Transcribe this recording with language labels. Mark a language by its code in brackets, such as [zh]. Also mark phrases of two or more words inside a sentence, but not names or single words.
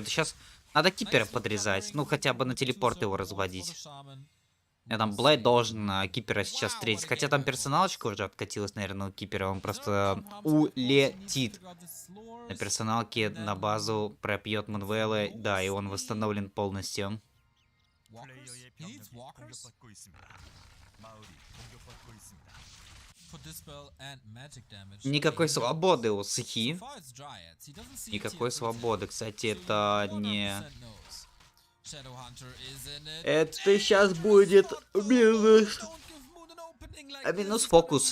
[ru] Да сейчас надо кипера подрезать. Ну, хотя бы на телепорт его разводить. Я там Блейд должен кипера сейчас встретить. Хотя там персоналочка уже откатилась, наверное, у кипера. Он просто улетит. На персоналке на базу пропьет Манвеллы. Да, и он восстановлен полностью. [ko] 플레이어의 병력이 공격받고 있습니다. 마을이 공격받고 있습니다. [ru] Никакой свободы у Сахи. Никакой свободы. Кстати, это не... Это сейчас будет минус... минус фокус.